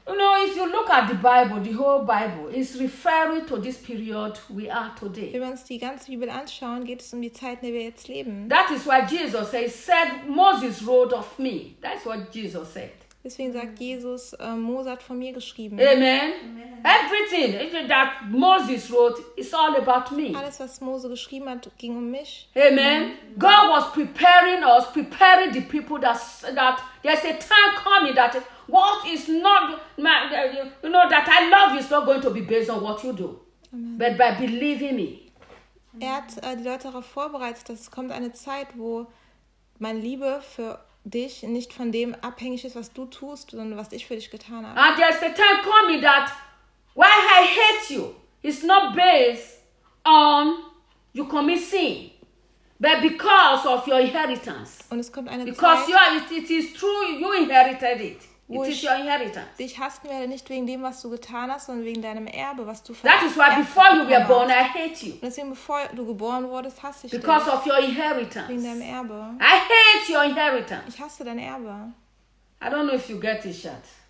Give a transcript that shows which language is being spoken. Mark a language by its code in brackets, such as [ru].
[en] You know, if you look at the Bible, the whole Bible, it's referring to this period we are today. [de] Wenn wir uns die ganze Bibel anschauen, geht es um die Zeit, in der wir jetzt leben. [en] That is why Jesus said, Moses wrote of me. That's what Jesus said. [de] Deswegen sagt Jesus, Mose hat von mir geschrieben. [en] Amen. Amen. Everything that Moses wrote is all about me. [de] Alles, was Mose geschrieben hat, ging um mich. [en] Amen. Amen. God was preparing us, preparing the people that there's a time coming that what is not my, you know, that I love you is not going to be based on what you do. Amen. But by believing me. [de] Er hat die Leute darauf vorbereitet, dass es kommt eine Zeit, wo meine Liebe für dich nicht von dem abhängig ist, was du tust, sondern was ich für dich getan habe. [en] And there's a time coming that why I hate you is not based on you commit sin, but because of your inheritance. [de] Und es kommt eine [en] because [de] Zeit, [en] you are, it is true, you inherited it. [de] Dich hassen werde nicht wegen dem, was du getan hast, sondern wegen deinem Erbe, was du verdient hast. [en] That is why before you were born, I hate you. [de] Deswegen, bevor du geboren wurdest, hasse ich [en] because [de] dich. [en] Of your inheritance. [de] Wegen deinem Erbe. [en] I hate your inheritance. [de] Ich hasse dein Erbe. [en] I don't know if you get this shot.